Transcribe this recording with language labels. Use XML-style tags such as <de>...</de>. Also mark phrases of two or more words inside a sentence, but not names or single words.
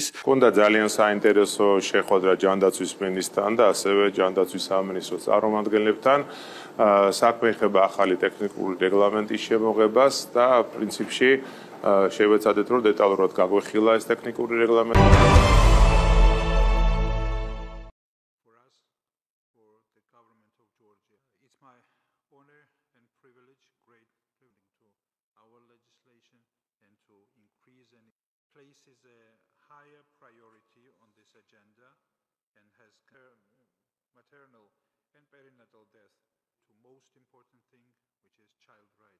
<ka>Გონდა ძალიან საინტერესო შეხვედრა ჯანდაცვის მინისტრთან და ასევე ჯანდაცვის სამინისტროს წარმომადგენლებთან. საქმე ეხება ახალი ტექნიკური რეგლამენტის შემოღებას და პრინციპში შევეცადეთ, რომ დეტალურად გაგვეხილა ეს ტექნიკური რეგლამენტი.</ka> <en>Places a higher priority on this agenda and has maternal and perinatal death to most important thing, which is child rights.</en>